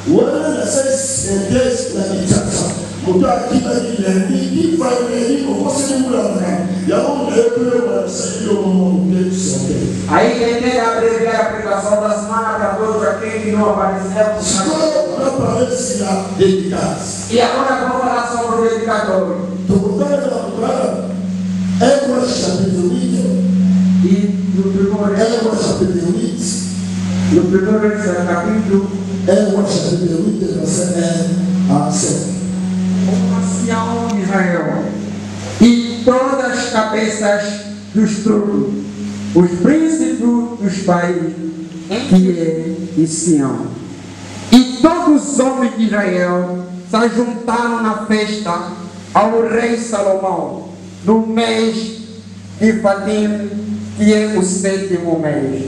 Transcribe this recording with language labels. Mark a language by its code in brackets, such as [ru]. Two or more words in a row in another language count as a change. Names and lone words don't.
[pt] Aí quem tem que abreviar a pregação da semana para todos aqueles que não apareceram. E agora vou falar sobre o dedicatório. [fr] Hébreux chapitre 8. [pt] E no primeiro capítulo, [fr] Hébreux chapitre 8, verset 1 à 7. [pt] O ancião de Israel e todas as cabeças dos tribos, os príncipes dos países que é de Sião, e todos os homens de Israel se juntaram na festa ao rei Salomão no mês de Fatim, que é o 7º mês.